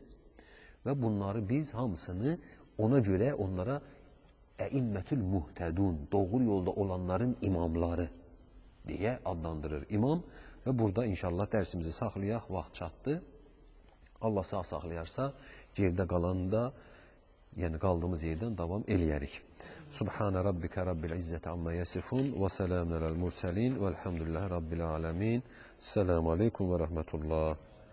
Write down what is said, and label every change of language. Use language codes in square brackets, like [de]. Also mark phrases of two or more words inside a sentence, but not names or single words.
[az] Və bunları biz hamısını ona görə onlara [ar] الأئمة المهتدون, [az] doğru yolda olanların imamları deyə adlandırır imam. Və burada inşallah dərsimizi saxlayaq, vaxt çatdı. Allah sağ saxlayarsa, gerdə qalanında yəni qaldığımız yerdən davam eləyərik. [ar] سبحان ربك رب العزة عما يصفون وسلام على المرسلين والحمد لله رب العالمين. السلام عليكم ورحمة الله.